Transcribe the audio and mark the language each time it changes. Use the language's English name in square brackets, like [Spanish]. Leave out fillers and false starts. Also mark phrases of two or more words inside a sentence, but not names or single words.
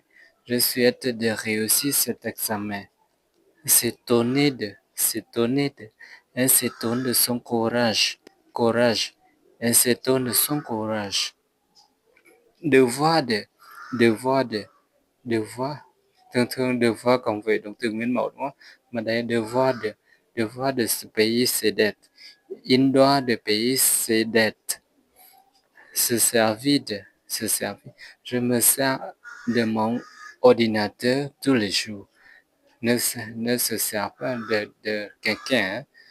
[French] Je souhaite de réussir cet examen. S'étonner de. S'étonner de. Elle s'étonne de son courage. Courage. Elle s'étonne de son courage. Devoir de. Devoir de. Devoir. [Vietnamese] Thường thường devoir cộng với động từ nguyên mẫu đúng không? Mà đây [French] devoir de. Devoir de se payer ses dettes. Il doit de payer ses dettes. Se servir de. Se servir. Je me sers de mon ordinateur tous les jours. Ne se sert pas de quelqu'un.